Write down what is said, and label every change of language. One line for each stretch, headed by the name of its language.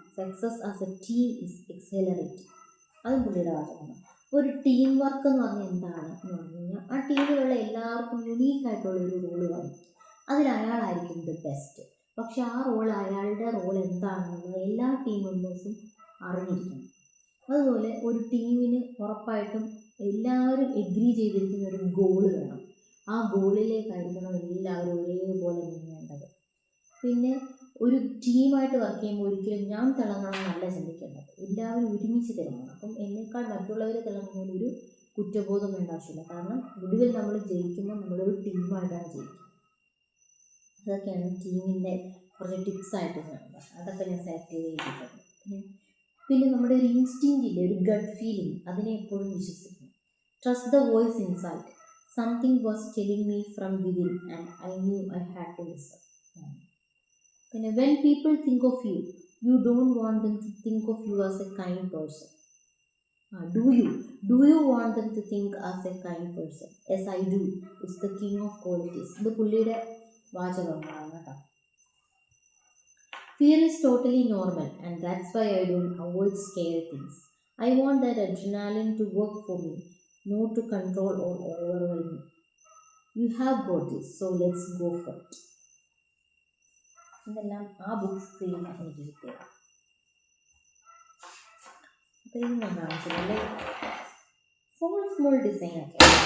English: Success as a team is exhilarating.
Malayalam: അതും പുള്ളിയുടെ വാക്കുകളാണ്. ഒരു ടീം വർക്ക് എന്ന് പറഞ്ഞാൽ എന്താണ് എന്ന് പറഞ്ഞു കഴിഞ്ഞാൽ, ആ ടീമിലുള്ള എല്ലാവർക്കും യുണീക്കായിട്ടുള്ളൊരു റോള് കാണും. അതിൽ അയാളായിരിക്കും ദ ബെസ്റ്റ്. പക്ഷെ ആ അയാളുടെ റോൾ എന്താണെന്നുള്ളത് എല്ലാ ടീം മെമ്പേഴ്സും അറിഞ്ഞിരിക്കണം. അതുപോലെ ഒരു ടീമിന് ഉറപ്പായിട്ടും എല്ലാവരും എഗ്രി ചെയ്തിരിക്കുന്ന ഒരു ഗോള് വേണം. ആ ഗോളിലേക്കായിരിക്കണം എല്ലാവരും ഒരേപോലെ നീങ്ങേണ്ടത്. പിന്നെ ഒരു ടീമായിട്ട് വർക്ക് ചെയ്യുമ്പോൾ ഒരിക്കലും ഞാൻ തിളങ്ങണം എന്നല്ല ചിന്തിക്കേണ്ടത്, എല്ലാവരും ഒരുമിച്ച് തിളങ്ങണം. അപ്പം എന്നേക്കാൾ മറ്റുള്ളവർ തിളങ്ങുന്നതിൽ ഒരു കുറ്റബോധം വേണ്ട ആവശ്യമില്ല. കാരണം ഒടുവിൽ നമ്മൾ ജയിക്കുമ്പോൾ നമ്മളൊരു ടീമായിട്ടാണ് ജയിക്കുന്നത്. അതൊക്കെയാണ് ടീമിൻ്റെ കുറച്ച് ടിപ്സായിട്ട് കാണുന്നത്. അതൊക്കെ ഞാൻ സെലക്ട് ചെയ്തിട്ടുണ്ട്. പിന്നെ നമ്മുടെ ഒരു ഇൻസ്റ്റിങ്ക്റ്റില്ലേ, ഒരു ഗട്ട് ഫീലിംഗ്, അതിനെ എപ്പോഴും വിശ്വസിക്കണം.
English: Trust the voice inside. Something was telling me from within and I knew I had to listen. പിന്നെ when people think of you, you don't want them to think of you as a kind person. Do you want them to think as a kind person? Yes, I do. It's the king of qualities.
Malayalam: ഇത് പുള്ളിയുടെ വാചകങ്ങളാണ് കേട്ടോ.
English: Fear is totally normal, and that's why I don't avoid scary things. I want that adrenaline to work for me, not to control or overwhelm me. You have got this, so let's go for it.
Malayalam: ഇതെല്ലാം ആ book സ്ക്രീനിൽ എനിക്ക് കിട്ടിയത്. അപ്പോൾ ഇത് ഞാൻ കാണിച്ചതല്ലേ, small design ഒക്കെ.